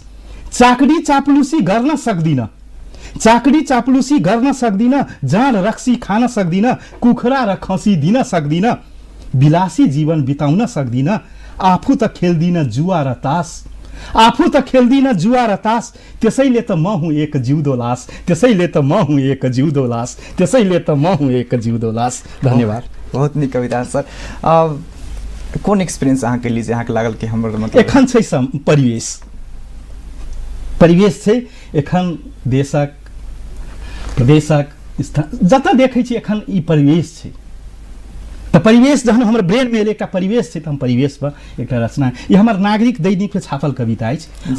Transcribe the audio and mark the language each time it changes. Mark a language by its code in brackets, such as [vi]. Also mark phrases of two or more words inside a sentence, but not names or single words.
[ne] चाकडी चाप्लुसी गर्न सक्दिन, चाकडी चाप्लुसी गर्न सक्दिन, जाँड रक्सी खान सक्दिन, कुखुरा र खसी दिन सक्दिन, विलासी जीवन बिताउन सक्दिन, आफू त खेल्दिन जुवा र तास, आफू त खेल्दिन जुवा र तास, त्यसैले त म हुँ एक जिउँदो लास, त्यसैले त म हुँ एक जिउँदो लास, त्यसैले त म हुँ एक जिउँदो लास। धन्यवाद। [mai] बहुत नीक कविता सर। कोन एक्सपीरियंस अहाँके लिए अहाँके लागल कि हमर मतलब एखन छै परिवेश, परिवेश छै एखन देशक प्रदेशक जतऽ देखै छी एखन ई परिवेश छै। तऽ परिवेश जहन हमर ब्रेन में एकटा परिवेश छै तऽ हम परिवेश पर एकटा रचना, ई हमर नागरिक दैनिक पे छापल कविता अछि।